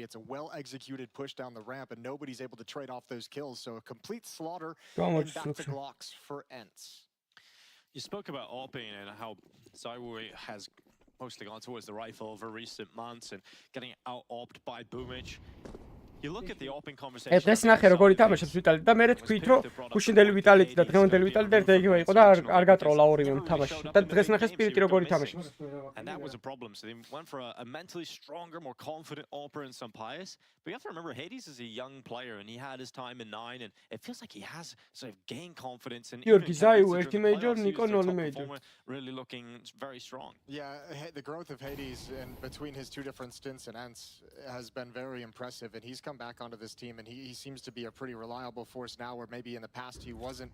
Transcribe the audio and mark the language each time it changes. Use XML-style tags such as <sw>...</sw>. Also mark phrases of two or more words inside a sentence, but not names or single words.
<en>It's a well-executed push down the ramp, and nobody's able to trade off those kills, so a complete slaughter and back to Glocks for ENCE. You spoke about AWPing and how Zowie has mostly gone towards the rifle over recent months and getting out-AWPed by Boomich. You look at the open conversation.</en> <ka>ეს ნახე როგორი თამაშობს ვიტალი და მე თქვით რომ გუშინდელი ვიტალიტი და დღევანდელი ვიტალიტი და იგივე იყო და არ გატროლა ორივე თამაში და დღეს ნახე სპირიტი როგორი თამაშობს.</ka> <en>And that was a problem. So they went for a mentally stronger, more confident Opera and some Pius. But you have to remember Hades is a young player and he had his time in 9 and it feels like he has sort of gained confidence and</en> <ka>Georgi Zayu ერთი major, Niko nol major.</ka> <en>Really looking very strong. Yeah, the growth of Hades and between his two different stints and Ents has been very impressive, and he's come back onto this team and he seems to be a pretty reliable force now, where maybe in the past he wasn't.</en>